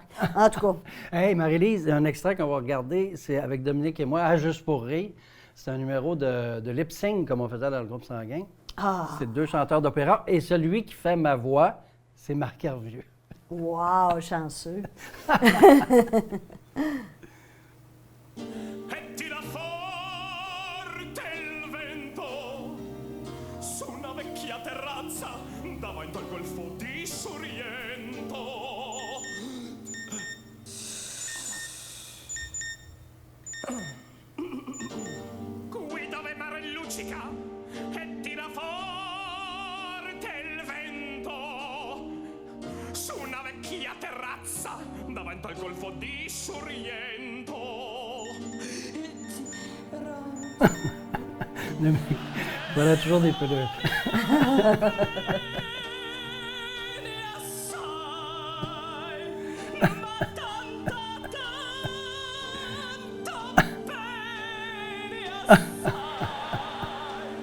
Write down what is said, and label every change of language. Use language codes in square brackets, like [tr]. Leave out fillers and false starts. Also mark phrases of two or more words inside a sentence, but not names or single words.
[fr] En tout cas, Hey, Marie-Lise, un extrait qu'on va regarder, c'est avec Dominique et moi, à Juste pour rire. C'est un numéro de lip-sync, comme on faisait dans le groupe sanguin. ah, C'est 2 chanteurs d'opéra. Et celui qui fait ma voix, c'est Marc Hervieux. wow, chanceux. [it] E tira forte il vento su una vecchia terrazza davanti al golfo di Sorrento. Qui dove mare luccica e tira forte il vento su una vecchia terrazza davanti al golfo di Sorrento. [fr] Voilà, toujours des peu de... [it] Bene assai, ma tanto, tanto bene assai.